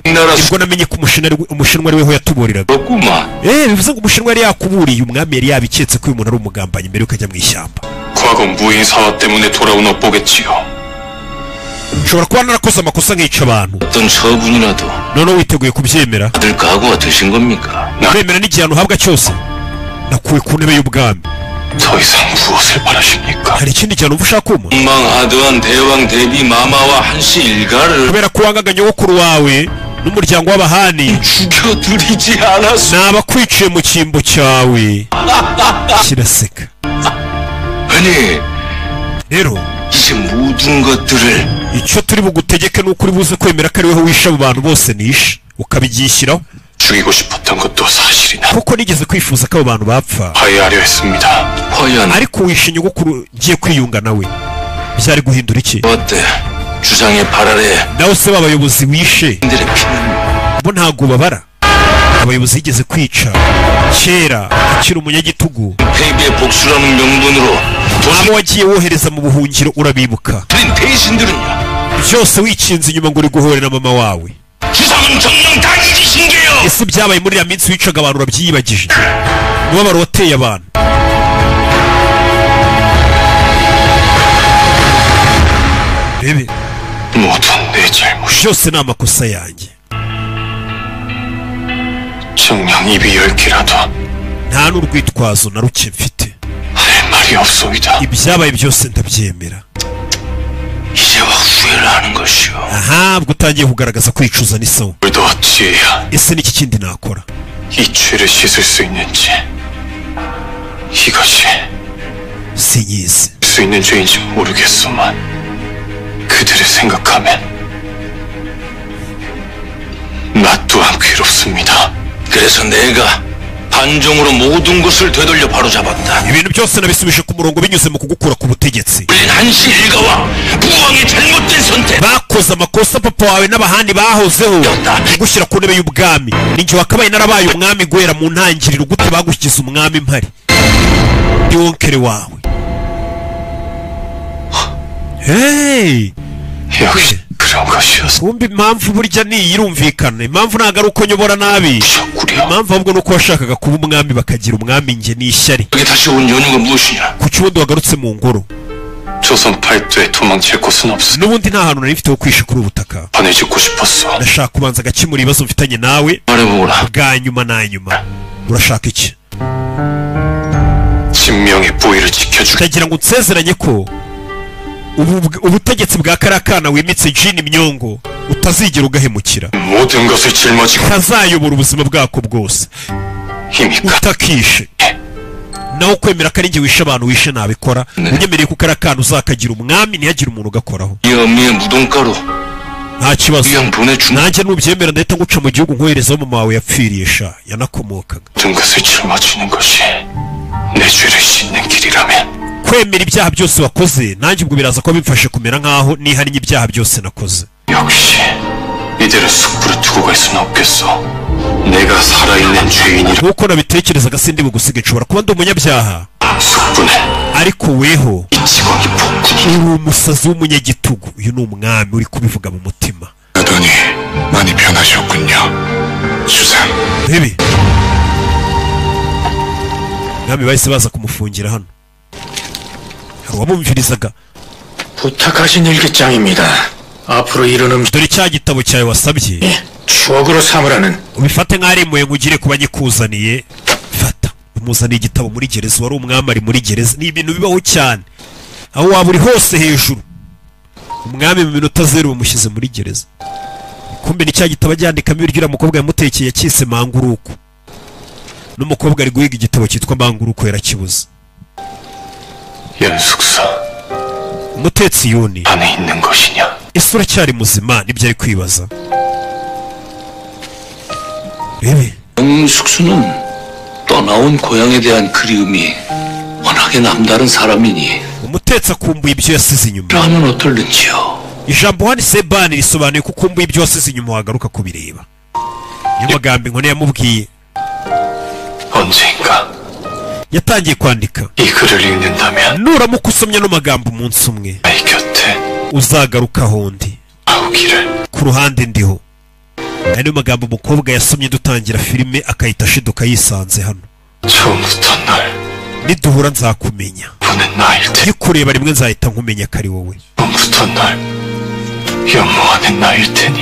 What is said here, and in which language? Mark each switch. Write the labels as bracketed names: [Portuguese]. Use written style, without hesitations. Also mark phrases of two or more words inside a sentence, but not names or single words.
[Kinyarwanda] Nibwo namenye ko umushinwa ari weho yatuburiraga. [Korean] 없구만. [Kinyarwanda] Bivuze ngo umushinwa yari yakuburiye umwami yari yabiketse ko uyu muntu ari umugambanyi mbere yuko ajya mu ishyamba. [Korean] 과거 무인 사화 때문에 돌아온 업보겠지요. [Kinyarwanda] Nshobora kuba narakoze amakosa nkica abantu [Korean] 어떤 처분이라도 [Kinyarwanda] noneho witeguye kubyemera. [Korean] 받을 각오가 되신 겁니까? [Kinyarwanda] Kwemera n'igihano uhabwa cyose nakuwe ku ntebe y'ubwami. [Korean] 더 이상 무엇을 바라십니까? [Kinyarwanda] Hari ikindi gihano uba ushaka kumpa? [Korean] 망하드한 대왕 대비 마마와 한씨 일가를 [Kinyarwanda] kubera ko wangaga nyogokuru wawe n'umuryango w'abahani [Korean] 죽여드리지 않았소. [Kinyarwanda] nabakwiciye mu cyimbo cyawe. Kiraseka. [Korean] 아니 [Kinyarwanda] Rero [Korean] 이제 모든 것들을 [Kinyarwanda] icyo turi bugutegeke ni uko uri buze kwemera ko ari weho wishe abo bantu bose nishe ukabigishyiraho. [Korean] 죽이고 싶었던 것도 사실이나 [Kinyarwanda] kuko nigeze kwifuza ko abo bantu bapfa [Korean] 화해하려 했습니다. 화해한 [Kinyarwanda] ariko wishe nyogokuru ngiye kwiyunga nawe byari guhindura iki? [Korean] 어때? 주상의 발 아래 [Kinyarwanda] nawe se b'abayobozi wishe [Korean] 인들의 피는 [Kinyarwanda] bo ntabwo babara? abayobozi yigeze kwica kera akiri umunyagitugu [Korean] 패배의 복수라는 명분으로 [Kinyarwanda] abo wagiye wohereza mu buhungiro urabibuka [Korean] 도시린 대신들은요. [Kinyarwanda] byose wikinze inyuma ngo uri guhorera mama wawe. [Korean] 주상은 정령 다 잊으신 게요. [Kinyarwanda] ese byabaye muri ya minsi wicaga abantu urabyiyibagije? umubabaro wateye abantu. rebe [Korean] 모두 내 잘못이. [Kinyarwanda] byose ni amakosa yanjye. [Korean] 정녕 입이 10개라도 [Kinyarwanda] nta n'urwitwazo na ruke mfite. [Korean] 할 말이 없소이다. [Kinyarwanda] ibyabaye byose ndabyemera. [Korean] 이제와 후회를 하는 것이요. [Kinyarwanda] aha bwo utangiye kugaragaza kwicuza n'isawa. [Korean] 뭘 더 어찌해야 [Kinyarwanda] ese n'iki kindi nakora? [Korean] 이 죄를 씻을 수 있는지, 이것이 [Kinyarwanda] sinyizi. [Korean] 수 있는 죄인지 모르겠소만 그들을 생각하면 나 또한 괴롭습니다. 그래서 내가 반정으로 모든 것을 되돌려 바로잡았다. [Kinyarwanda] ibintu byose nabisubije ku murongo binyuze mu kugukura ku butegetsi. [Korean] 우린 한시 일가와 부왕의 잘못된 선택. [Kinyarwanda] bakoze amakosa papa wawe n'abahandi bahozeho gushyira ku ntebe y'ubwami. ninjye wakabaye narabaye umwami guhera mu ntangiriro. gute bagushyize umwami mpari? ndi wonkere wawe. hey [Korean] 역시 그런 것이었어. [Kinyarwanda] kumbe impamvu burya niyi irumvikana. impamvu ntabwo ari uko nyobora nabi. [Korean] 구려. [Kinyarwanda] impamvu ahubwo ni uko washakaga kuba umwami bakagira umwami njye n'ishyari. [Korean] 여기 다시 온 연유가 무엇이냐? [Kinyarwanda] kuki ubundi wagarutse mu ngoro? [Korean] 조선 팔도에 도망칠 곳은 없어. [Kinyarwanda] n'ubundi nta hantu nari mfite ho kwisha kuri ubu butaka. [Korean] 번을 짓고 싶었어. [Kinyarwanda] ndashaka kubanza agakemura ibibazo mfitanye nawe [Korean] 말해보거라. [Kinyarwanda] bwa nyuma na nyuma. urashaka iki? [Korean] 진명의 보위를 지켜주게. [Kinyarwanda] ndagira ngo unsezeranye ko ubutegetsi bwa kariya kana wimitse jini myongo utazigera ugahemukira. [Korean] 모든 것을 짊어지고 [Kinyarwanda] kazayobora ubuzima bwako bwose [Korean] 힘이 [Kinyarwanda] utakishe. nawe kwemera ko ari njye wishe abantu wishe nabikora. unyemereye ko kariya kana uzakagira umwami ntihagire umuntu ugakoraho. [Korean] 이 엄미의 무덤가루 [Kinyarwanda] nta kibazo. [Korean] 그냥 보내준 [Kinyarwanda] nanjye nubyemera ndahita nguca mu gihugu nkoherezaho mama wawe yapfiriye sha yanakomokaga. [Korean] 모든 것을 짊어지는 것이 내 죄를 씻는 길이라면 [Kinyarwanda] kwemera ibyaha byose wakoze nanjye ubwo biraza kuba bimfashe kumera nkaho nihariye ibyaha byose nakoze. [Korean] 역시 이대로 숯불을 두고 갈 수는 없겠어. 내가 살아있는 죄인이라. [Kinyarwanda] nk'uko nabitekerezaga sindi bugusiga nshobora kuba ndi umunyabyaha [Korean] 숯불에 [Kinyarwanda] ariko weho [Korean] 이 지광이 폭군이 [Kinyarwanda] uri umusazi w'umunyagitugu. uyu ni umwami uri kubivuga mu mutima. [Korean] 하더니 많이 변하셨군요. 주상. [Kinyarwanda] bibi mwami bahise baza kumufungira hano. hari uwamumvirizaga. [Korean] 부탁하신 일기장입니다. 앞으로 이런 음식 [Kinyarwanda] dore cya gitabo cyawe wasabye [Korean] 추억으로 삼으라는 [Kinyarwanda] ubifate nk'ari impuhwe ngugire kuba nyikuzaniye. fata umuzaniye igitabo muri gereza. wari umwami ari muri gereza. ni ibintu bibaho cyane aho waba uri hose hejuru. umwami mu minota zeru bamushyize muri gereza. kumbe ni cya gitabo agyandikamo ibiryo uriya mukobwa yamutekeye yakise manguruko. n'umukobwa ari guhiga igitabo cyitwa manguruko yarakibuze. [Korean] 연숙사 [Kinyarwanda] umutetsi yuni [Korean] 안에 있는 것이냐? [Kinyarwanda] ese uracyari muzima? nibyo ari kwibaza. bibi [Korean] 연숙수는 떠나온 고향에 대한 그리움이 워낙에 남다른 사람이니 [Kinyarwanda] umutetsi akumbuye ibyo yasize inyuma. [Korean] 하면 어떨는지요? [Kinyarwanda] ijambo hano sebani risobanuye ko ukumbuye ibyo wasize inyuma wagaruka kubireba. niyo magambo inkone yamubwiye. [Korean] 언젠가 [Kinyarwanda] yatangiye kwandika. [Korean] 이 글을 읽는다면 [Kinyarwanda] nuramuka usomye no magambo umunsi umwe [Korean] 나의 곁에 [Kinyarwanda] uzagaruka ahondi [Korean] 나오기를. [Kinyarwanda] ku ruhande ndiho. aya niyo magambo umukobwa yasomye dutangira filime akahita ashiduka yisanze hano. [Korean] 처음부터 널 [Kinyarwanda] niduhura nzakumenya. [Korean] 보는 나일 테. [Kinyarwanda] nkikureba rimwe nzahita nkumenya ko ari wowe. [Korean] 처음부터 널 연모하는 나일 테니.